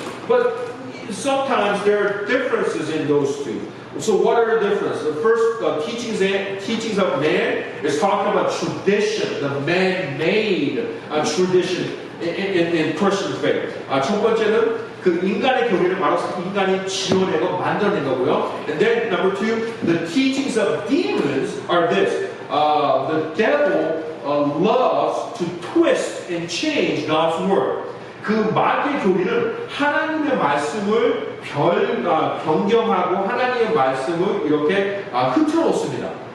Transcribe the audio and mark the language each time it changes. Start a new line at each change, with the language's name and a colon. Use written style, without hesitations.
English: But sometimes there are differences in those two. So what are the differences? The first teachings of man is talking about tradition, the man-made tradition in Christian faith.
Korean: 첫 번째는 그 인간의 교리를 바로 인간이 지어내고 만들어낸 거고요.
English: And then number two, the teachings of demons are this. The devil loves to twist and change God's word.
Korean: 그 마귀의 교리는 하나님의 말씀을 변경하고 하나님의 말씀을 이렇게 흐트러놓습니다.